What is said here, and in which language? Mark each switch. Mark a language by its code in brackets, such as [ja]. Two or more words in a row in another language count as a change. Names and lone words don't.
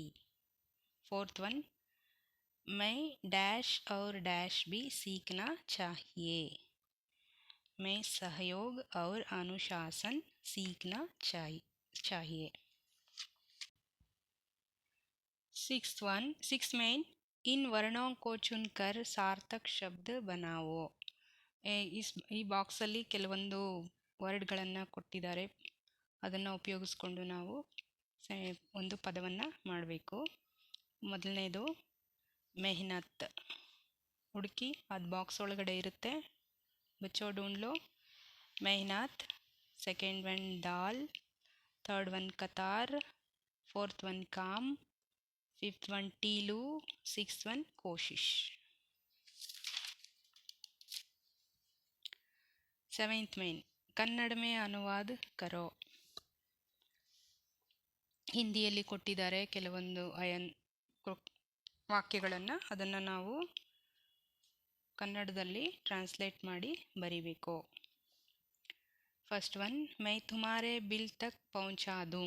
[en] fourth one, [hi] मैं डैश और डैश भी सीखना चाहिए. मैं सहयोग और अनुशासन सीखना चाहिए. सिक्स मेन, इन वर्णों को चुनकर सार्थक शब्द बनाओ. [kn] ಈ ಬಾಕ್ಸಲ್ಲಿ ಕೆಲವೊಂದು ವರ್ಡ್ಗಳನ್ನು ಕೊಟ್ಟಿದ್ದಾರೆ. ಅದನ್ನು ಉಪಯೋಗಿಸ್ಕೊಂಡು ನಾವು ಒಂದು ಪದವನ್ನು ಮಾಡಬೇಕು. ಮೊದಲನೇದು ಮೆಹನತ್. ಹುಡುಕಿ, ಅದು ಬಾಕ್ಸ್ ಒಳಗಡೆ ಇರುತ್ತೆ. [hi] बच्चो ढूंढ लो. मेहनत. [en] second one [hi] दाल. [en] third one [hi] कतार. [en] fourth one [hi] काम. [en] fifth one [hi] टीलू. [en] sixth one [hi] कोशिश. सेवेंथ मेन, कन्नड़ में अनुवाद करो. [kn] ಹಿಂದಿಯಲ್ಲಿ ಕೊಟ್ಟಿದ್ದಾರೆ ಕೆಲವೊಂದು ವಾಕ್ಯಗಳನ್ನು, ಅದನ್ನು ನಾವು ಕನ್ನಡದಲ್ಲಿ ಟ್ರಾನ್ಸ್ಲೇಟ್ ಮಾಡಿ ಬರಿಬೇಕು. [en] first one, [hi] मैं तुम्हारे बिल तक पहुँचा दूँ.